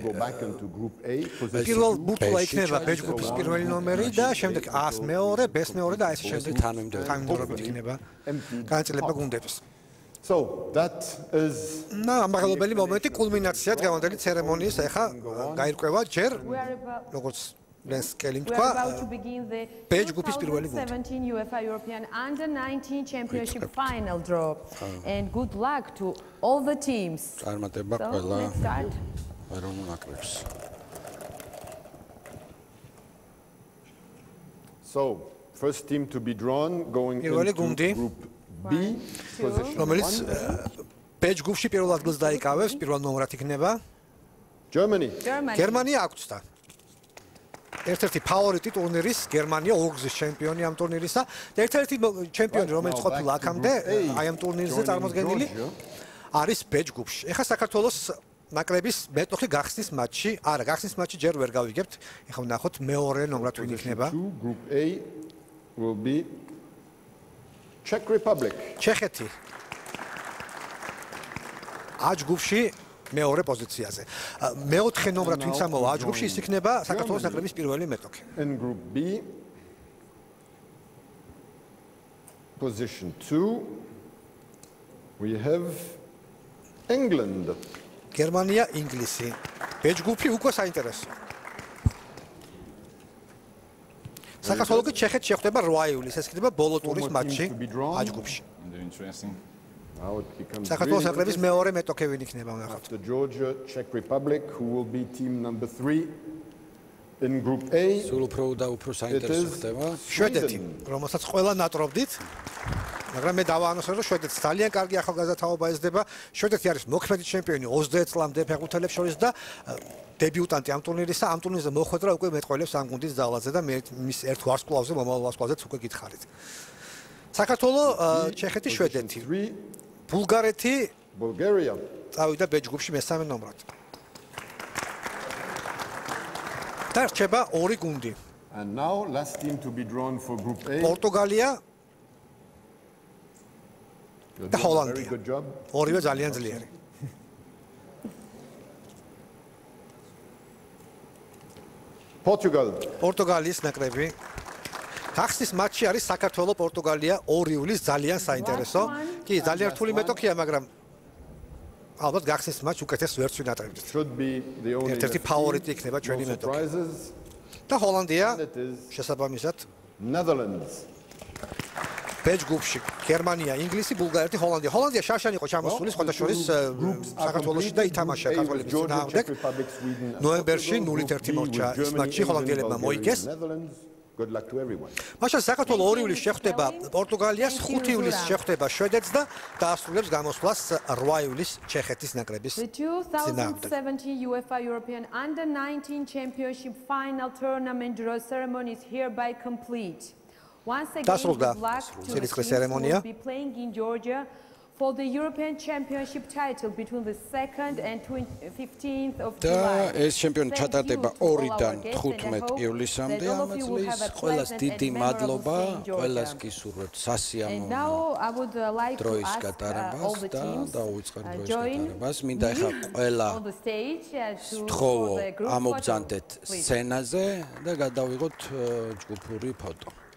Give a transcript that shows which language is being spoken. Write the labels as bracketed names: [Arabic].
[Georgian] პირველ ბურთლა იქნება ბ ჯგუფის პირველი ნომერი და შემდეგ A-ს მეორე, B-ს მეორე და ეს შემდეგ თანმიმდევრობით იქნება განაწილება გუნდებს. ამაღლობელი მომენტი, კულმინაცია დღევანდელი ცერემონიის, ახლა გაირკვევა ჯერ როგორც ლენსკელი თქვა ბ ჯგუფის პირველი გუნდი. [English] UEFA European Under-19 Championship final draw and good luck to all the teams. [Georgian] წარმატება ყველა ეროვნულ ნაკრებს. [English] So, first team to be drawn going into group B, [Georgian] რომელიც ბ ჯგუფში პირველ ადგილს დაიკავებს, პირველ ნომრად იქნება გერმანია აქვსა. ერთ-ერთი ფავორიტი ტურნირის გერმანია, ორგზის ჩემპიონი ამ ტურნირისა და ერთ-ერთი ჩემპიონი, რომელიც ყოფილა აქამდე აი ამ ტურნირზე წარმოდგენილი არის ბ ჯგუფში. ეხლა საქართველოს ნაკრების მეტოქი გახსნის მატჩი, არა, გახსნის მატჩი ჯერ ვერ გავიგებთ. ეხლა ვნახოთ მეორე ნომრად ვინ იქნება. [English] Group A will be Czech Republic. [Georgian] ჩეხეთი. A ჯგუფში მეორე პოზიციაზე. მეოთხე ნომრად ვინც ამოვა A ჯგუფში, ის იქნება საქართველოს ნაკრების პირველი მეტოქი. [English] In group B, position 2, we have England. [Georgian] გერმანია, ინგლისი. B ჯგუფი უკვე საინტერესო. საქართველოს ჩეხეთს შეხვდება 8 ივლისს, ეს იქნება ბოლო ტურის მატჩი A ჯგუფში. საქართველოს ნაკრების მეორე მეტოქე ვინ იქნება ვნახავთ. [English] The Georgia Czech Republic, who will be team number 3 in group A. [Georgian] სულ უფრო და უფრო საინტერესო ხდება შვედეთი, რომელსაც ყველა ნატრობდით. მაგრამ მე დავაანონსე, რომ შვედეთს ძალიან კარგი ახალგაზრდა თაობა ეძება. შვედეთი არის მოქმედი ჩემპიონი 20 წლამდე ფეხბურთელებს შორის და დებიუტანტი ამ ტურნირისა, ამ ტურნირზე მოხვედრა უკვე მეტყველებს ამ გუნდის ძალაზე და მე მის ერთ ვარსკვლავზე, მომავალ ვარსკვლავზეც უკვე გითხარით. საქართველოს, ჩეხეთი, შვედეთი. ბულგარეთი, [English] Bulgaria. [Georgian] წავიდა ბ ჯგუფში მესამე ნომრად. და რჩება ორი გუნდი. [English] And now last team to be drawn for Group A. [Georgian] პორტუგალია და ჰოლანდია. [English] Very good job. [Georgian] ორივე ძალიან ძლიერი. [English] Portugal. [Georgian] პორტუგალიის ნაკრები. ხახსის მატჩი არის საქართველო-პორტუგალია 2 ივლისს ძალიან საინტერესო. კი, ძალიან რთული მეტოქია, მაგრამ ალბათ გახსნის მატჩი უკეთეს ვერც ვინატრებთ. [English] Should be the only [Georgian] ერთ-ერთი ფავორიტი იქნება ჩვენი მეტოქი. და ჰოლანდია შესაბამისად [English] Netherlands. [Georgian] ბეჯ გუფში გერმანია, ინგლისი, ბულგარეთი, ჰოლანდია. ჰოლანდია შარშანი იყო ჩამოსული, სხვა შორის საქართველოში და ითამაშა კათოლიკის წინააღმდეგ. ნოემბერში 0-1 მოჩა ის მატჩი ჰოლანდიელებმა მოიგეს. [English] Good luck to everyone. [Georgian] მაშინ საქართველო 2 ივლისს შეხვდება პორტუგალიას, 5 ივლისს შეხვდება შვედეთს და დაასრულებს გამოსვლას 8 ივლისს ჩეხეთის ნაკრების წინააღმდეგ. [English] The 2017 UEFA European Under-19 Championship final tournament draw ceremony is hereby complete. Once again, [Georgian] დასრულდა წელიწრის ცერემონია. [English] will be playing in Georgia for the European Championship title between the 2nd and 15th of [Georgian] და [English] July. [Georgian] ეს ჩემპიონატი ჩატარდება 2-დან 15 ივლისამდე ამ წლის. ყველას დიდი მადლობა, ყველას გისურვებთ სასიამოვნო დროის გატარებას და დაუვიწყარ დროის გატარებას. მინდა ახლა ყველა თხოვო ამობრძანდეთ სცენაზე და გადავიღოთ ჯგუფური ფოტო.